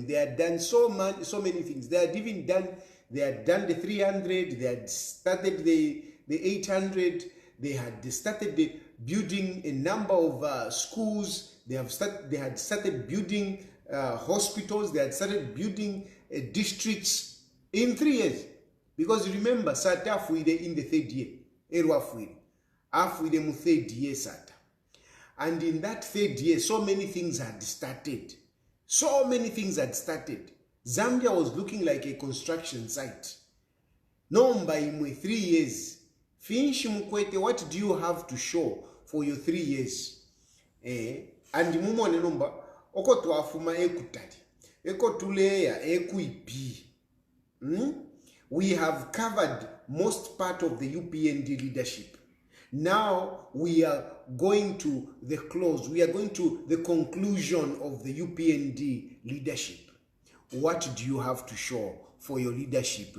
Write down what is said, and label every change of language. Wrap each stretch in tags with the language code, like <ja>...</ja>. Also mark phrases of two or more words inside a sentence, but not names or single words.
<en>They had done so many things. They had done the 300, they had started the 800, they had started the building a number of schools. They had started building hospitals. They had started building districts in 3 years. Because remember, Sata Fuide in the 3rd year.</en> <bem>Erwa Fuide. Afuide mu 3rd year Sata.</bem> <en>And in that 3rd year, so many things had started. Zambia was looking like a construction site.</en> <bem>Nomba imwe 3 years.</bem> <en>Finish mkwete, what do you have to show for your 3 years?</en> <bem>And mumone nomba, oko tuafuma ekutari. Eko tuleya, ekuipi.</bem> <en>We have covered most part of the UPND leadership. Now we are going to the close. We are going to the conclusion of the UPND leadership. What do you have to show for your leadership?</en>